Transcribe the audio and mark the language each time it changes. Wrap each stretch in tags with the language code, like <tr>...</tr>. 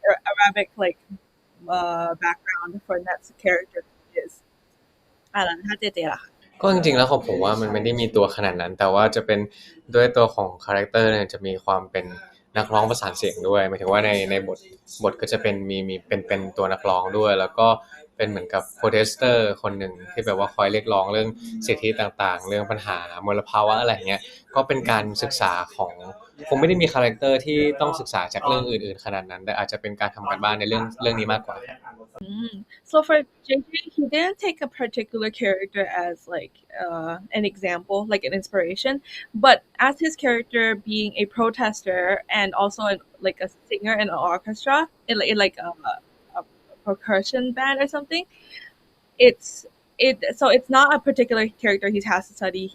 <en>Arabic like background for Net's character is</en> <th>แล้วถ้าเจเจล่ะ ก็จริงๆแล้วของผมว่ามันไม่ได้มีตัวขนาดนั้น แต่ว่าจะเป็นด้วยตัวของคาแรคเตอร์เนี่ยจะมีความเป็นนักร้องประสานเสียงด้วยหมายถึงว่าในบทก็จะเป็นมีเป็นตัวนักร้องด้วย แล้วก็เป็นเหมือนกับโปรเทสเตอร์คนหนึ่งที่แบบว่าคอยเรียกร้องเรื่องสิทธิต่างๆ เรื่องปัญหามลภาวะอะไรเงี้ยก็เป็นการศึกษาของคงไม่ได้มีคาแรคเตอร์ที่ต้องศึกษาจากเรื่องอื่นๆขนาดนั้นแต่อาจจะเป็นการทำการบ้านในเรื่องนี้มากกว่า</th> <en>So for JJ, he didn't take a particular character as like an example, like an inspiration, but as his character being a protester and also like a singer in an orchestra, in like a percussion band or something, so it's not a particular character he has to study.</en>